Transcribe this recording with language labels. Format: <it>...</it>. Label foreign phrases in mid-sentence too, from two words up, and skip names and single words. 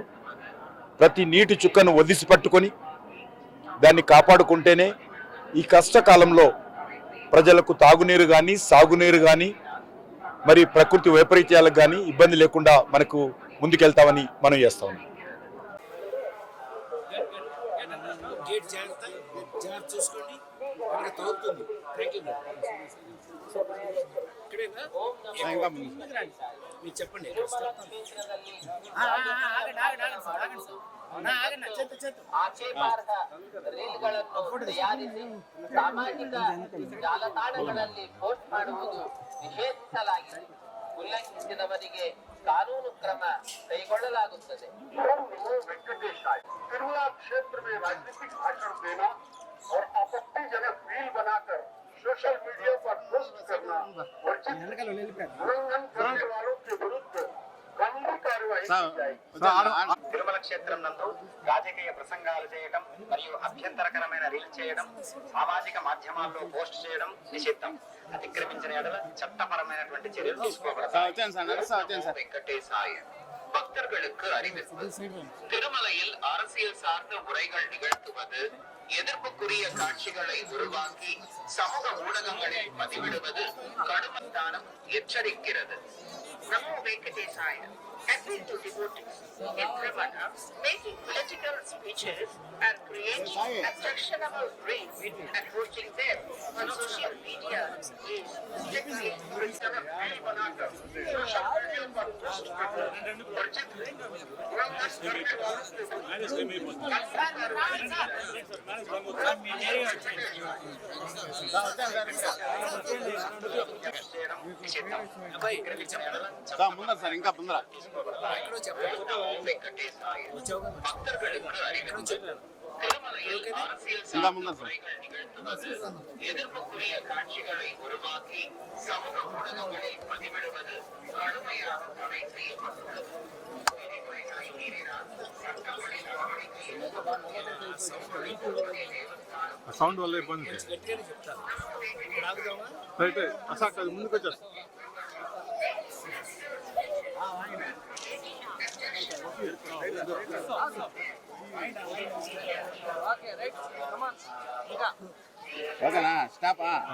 <te>ప్రతి నీటి చుక్కను ఒదిసి పట్టుకొని దాన్ని కాపాడుకుంటేనే ఈ కష్టకాలంలో ప్రజలకు తాగునీరు కానీ, సాగునీరు కానీ, మరి ప్రకృతి వైపరీత్యాలకు కానీ ఇబ్బంది లేకుండా మనకు ముందుకెళ్తామని మనం చేస్తా ఉన్నాం. చూసుకోండి, తగ్గుతుంది. మీరు చెప్పండి.</te> <kn>ಆಕ್ಷೇಪಾರ್ಹ ರೀಲ್ಗಳನ್ನು ತಯಾರಿಸಿ ಸಾಮಾಜಿಕ ಜಾಲತಾಣಗಳಲ್ಲಿ ಪೋಸ್ಟ್ ಮಾಡುವುದು ನಿಷೇಧಿಸಲಾಗಿದೆ. ಉಲ್ಲಂಘಿಸಿದವರಿಗೆ ಕಾನೂನು ಕ್ರಮ ಕೈಗೊಳ್ಳಲಾಗುತ್ತದೆ.</kn> <hi>तिरुमला क्षेत्र में राजनीतिक भाषण देना और आपत्तिजनक रील बनाकर</hi> <en>social media</en> <hi>पर पोस्ट करना वर्जित उल्लंघन करने वालों के विरुद्ध कानूनी कार्यवाही की जाएगी.</hi> <te>తిరుమల క్షేత్రం నందు రాజకీయ ప్రసంగాలు చేయడం మరియు అభ్యంతరకరమైన రీల్ చేయడం, సామాజిక మాధ్యమాల్లో పోస్ట్ చేయడం నిషిద్ధం. అతిక్రమించిన ఎడల చట్టపరమైనటువంటి చర్యలు తీసుకోబడతాయి. వెంకటేశాయ.</te> <ta>பக்தர்களுக்கு அறிவிப்பு. திருமலையில் அரசியல் சார்ந்த உரைகள் நிகழ்த்துவது, எதிர்ப்புக்குரிய காட்சிகளை உருவாக்கி சமூக ஊடகங்களில் பதிவிடுவது கடுமையான எச்சரிக்கிறது.</ta> <en>Namo Venkatesaya, appeal to devotees in Brahmana, making political speeches and creating objectionable reels and posting them on social media is strictly Social media for most</en> <te>ముందర సార్ ఇంకా ముందర ఇంకా ముందర సార్</te> <ta>எதிர்ப்புக்குரிய காட்சிகளை உருவாக்கி சமூக ஊடகங்களில் பதிவிடுவது கடுமையாக தடை செய்யப்பட்டுள்ளது. விதிமுறைகளை மீறினால் சட்டப்படி நடவடிக்கை எடுக்கப்படும்.</ta> <te>సౌండ్ వల్ల ఇబ్బంది రైట్ అసలు కాదు ముందుకు వచ్చేస్తా ఓకేనా స్టాపా</te>